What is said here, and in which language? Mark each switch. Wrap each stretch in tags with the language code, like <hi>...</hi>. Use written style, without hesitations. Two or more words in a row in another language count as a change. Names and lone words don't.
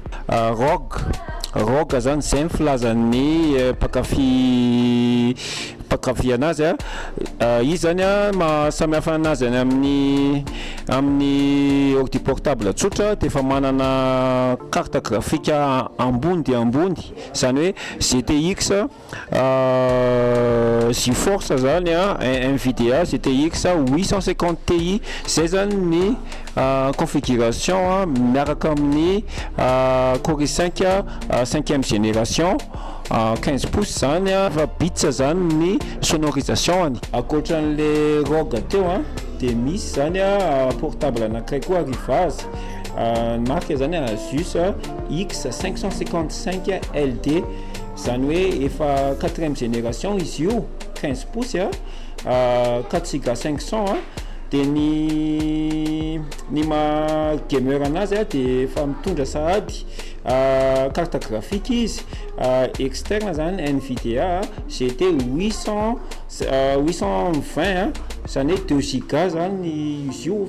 <mg>Rogue zany izay ny filazan'ny mpakafy anazy izy zany mahasamihafa anazy amin'ny</mg> <fr>ordi portable</fr> <mg>tsotra dia efa manana</mg> <fr>carte graphique</fr> <mg>ambony dia ambony, zany hoe GTX GeForce zany NVIDIA GTX 850 Ti, zay zany ny configuration miaraka amin'ny Core i5 5e génération 15 pouces zany fa bits zany ny sonorisation. Ankoatran'le ROG teo dia misy zany portable anankiray koa Rivaz marque zany Asus X555 LD, zany hoe efa 4e génération izy io, 15 pouces 4 Go 500 dia ny gamer anazy dia efa mitondra sahady</mg> <fr>carte graphique</fr> <mg>izy externe zany NVIDIA GT 820 zany hoe 2 Go zany izy io.</mg>